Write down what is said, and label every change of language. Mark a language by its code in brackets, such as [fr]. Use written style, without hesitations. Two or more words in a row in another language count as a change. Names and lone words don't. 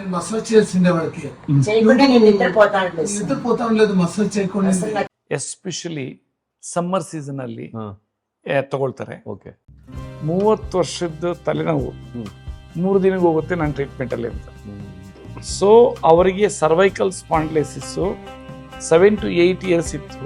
[te] నేను మసాజ్ చేసిండే వాడికి చేయకుండా నేను నిద్రపోతాను లేదు మసాజ్ చేయకుండా [en] especially summer season [kn] ಅಲ್ಲಿ ತಗೊಳ್ತಾರೆ. ಓಕೆ 30 ವರ್ಷದ ತಲೆನೋವು 3 ದಿನಕ್ಕೆ ಹೋಗುತ್ತೆ ನನ್ನ ಟ್ರೀಟ್ಮೆಂಟ್ ಅಲ್ಲಿ ಅಂತ. ಸೊ ಅವರಿಗೆ [en] cervical spondylosis 7 to 8 years [kn] ಇತ್ತು.